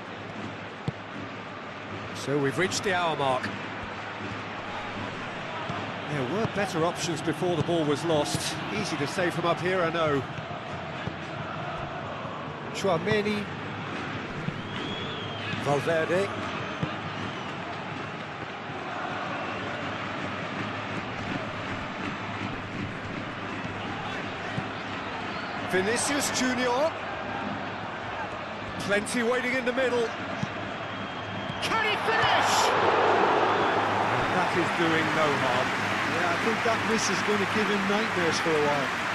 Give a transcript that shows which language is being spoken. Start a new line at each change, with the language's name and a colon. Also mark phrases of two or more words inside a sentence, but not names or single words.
English: So we've reached the hour mark. There were better options before the ball was lost. Easy to say from up here, I know. Chouameni. Valverde. Vinicius Junior. Plenty waiting in the middle. Can he finish? That is doing no harm. Yeah, I think that miss is going to give him nightmares for a while.